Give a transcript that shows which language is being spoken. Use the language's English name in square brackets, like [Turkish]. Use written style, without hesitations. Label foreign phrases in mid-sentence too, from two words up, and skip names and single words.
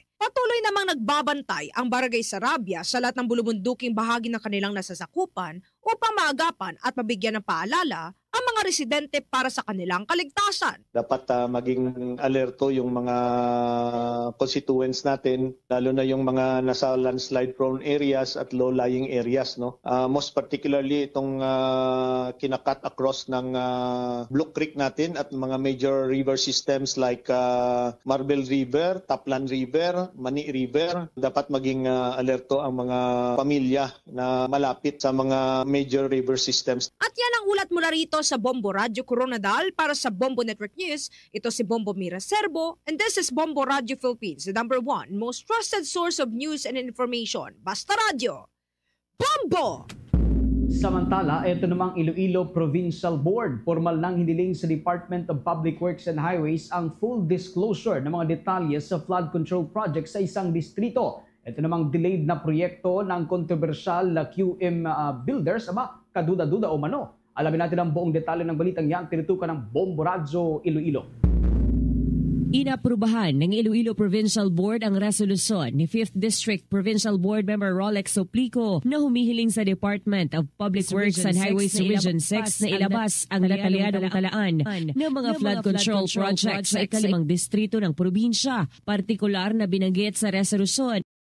[Filipino] Patuloy namang nagbabantay ang Barangay Sarabia sa lahat ng bulubunduking bahagi ng kanilang nasasakupan upang maagapan at mabigyan ng paalala ang mga residente para sa kanilang kaligtasan. Dapat maging alerto yung mga constituents natin, lalo na yung mga nasa [English] landslide prone areas [Filipino] at [English] low-lying areas. [Filipino] No? [English] Most particularly [Filipino] itong kinakat across ng Blue Creek natin at mga [English] major river systems [Filipino] like Marble River, Taplan River, Mani River. Dapat maging alerto ang mga pamilya na malapit sa mga [English] major river systems. [Filipino] At yan ang ulat mula rito sa Bombo Radio Coronadal para sa Bombo Network News. Ito si [English] Bombo Mira Serbo and this is Bombo Radio Philippines, the number one most trusted source of news and information. [Filipino] Basta Radio Bombo! Samantala, ito namang Iloilo Provincial Board. Formal nang hiniling sa Department of Public Works and Highways ang [English] full disclosure [Filipino] ng mga detalye sa [English] flood control project [Filipino] sa isang distrito. Ito namang delayed na proyekto ng kontrobersyal na QM Builders. Kaduda-duda o mano. Alamin natin ang buong detalye ng balitang yan. Tinutukan ng Bombo Radio Iloilo. Inaprubahan ng Iloilo Provincial Board ang resolusyon ni 5th District Provincial Board Member Rolex Soplico na humihiling sa Department of Public Works and Highways Region 6 na ilabas ang detalyadong talaan ng mga [English] flood control projects [Filipino] sa ikalimang distrito ng probinsya. Partikular na binanggit sa resolusyon